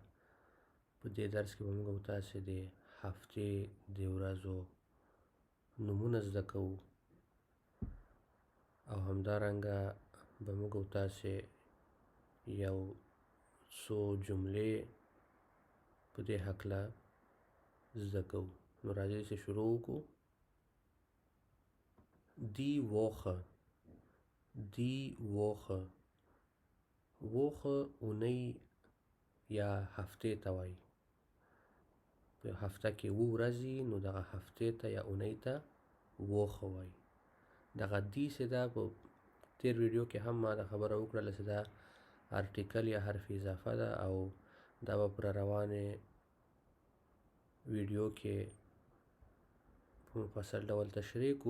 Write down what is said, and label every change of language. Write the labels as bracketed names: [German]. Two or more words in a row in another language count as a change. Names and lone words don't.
[Pashto] په دې درس کې به موږ او تاسې د هفتې د ورځو نومونه زده کوو او همدارنګه به موږ او تاسې یو څو جملې په دې هکله زده کوو. نو راځئ چې شروع وکړو. [German] Die Woche. Die Woche. Woche [Pashto] اونۍ یا هفتې ته وایي. په هفته کې 7 ورځې نو دغه هفتې ته یا اونۍ ته Woche وایي. دغه دی چې دا په تیر ویډیو کې هم ما دا خبره وکړله چې دا ارټیکل یا حرف اضافه ده او دا به پر روانې ویډیو کې په مفصل ډول تشریح کو.